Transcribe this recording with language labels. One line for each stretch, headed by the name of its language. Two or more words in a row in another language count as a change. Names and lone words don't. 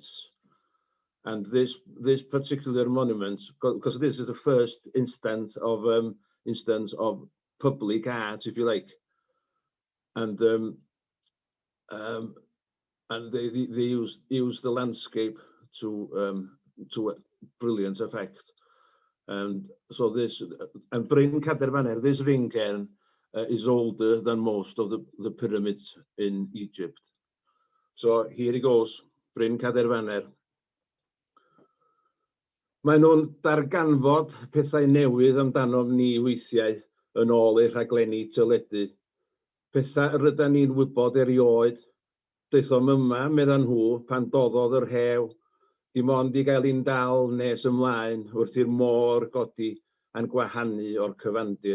English: And this particular monument, because this is the first instance of public art, if you like, and they use the landscape to brilliant effect. And so Bryn Cader Fanner, this ring cairn, is older than most of the pyramids in Egypt. So here it goes, Bryn Cader Fanner.
Welsh: Maen nhw'n darganfod pethau newydd amdano ni weithiau yn ôl eu rhaglenni teledu. Pethau rydyn ni'n wybod erioed. Daethom yma, meddan nhw, pan doddodd yr hew, dim ond I gael un dal nes ymlaen wrth i'r môr godi a'n gwahanu o'r cyfandir.